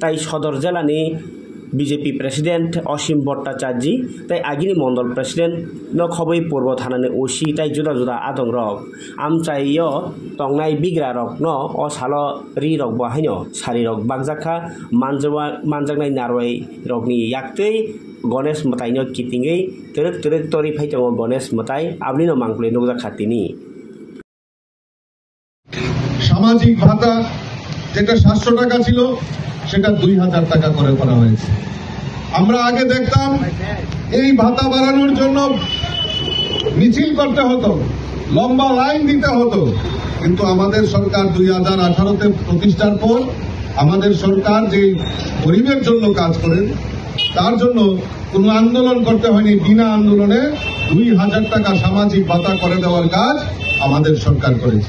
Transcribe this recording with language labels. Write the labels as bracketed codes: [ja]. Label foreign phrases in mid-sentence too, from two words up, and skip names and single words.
[trp] tai Sodor Jelani BJP President Osim Bhattacharya tai agini Mondol President no khoboi Purbo Thanani OC tai juda adong rok amchaiyo tongnai bigra rok no o salo ri rok bahaino sari rok bagjakha manjaknai narwai rokni yaktei Ganesh matai no kitingei teruk tori phaitongo Ganesh matai ablino mangpli nukjakha tini [bn] সামাজিক ভাতা যেটা 700 টাকা ছিল সেটা 2000 টাকা করে করা হয়েছে। আমরা আগে দেখতাম এই ভাতা বাড়ানোর জন্য মিছিল করতে হতো, লম্বা লাইন দিতে হতো, কিন্তু আমাদের সরকার 2018 তে প্রতিষ্ঠার পর আমাদের সরকার যে গরিবের জন্য কাজ করেন তার জন্য কোনো আন্দোলন করতে হয়নি, বিনা আন্দোলনে 2000 টাকা সামাজিক ভাতা করে দেওয়ার কাজ আমাদের সরকার করেছে।